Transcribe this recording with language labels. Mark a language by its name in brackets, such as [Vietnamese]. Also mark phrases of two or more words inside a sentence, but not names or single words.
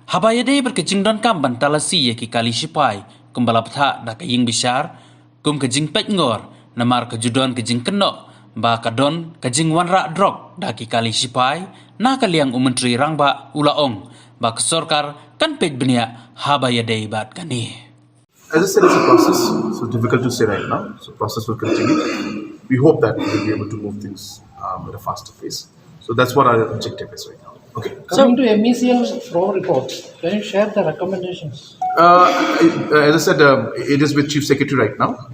[Khasi] Haba yade berkejing don kam ban talasi ya ki kali sipai kumbala ptha da ka ying bishar kum kejing pet ngor namar kejudon kejing kenok ba kadon kajing wanra drok daki kali sipai na kaliang umentri rangba ulaong ba ke Sorkar kan pej benia haba yadai bat kani. [English] As I said, it's a process, so difficult to say right now. So process will continue. We hope that we'll be able to move things at a faster pace. So that's what our objective is right now. Okay. Coming to MECL pro report, can you share the recommendations? As I said, it is with Chief Secretary right now.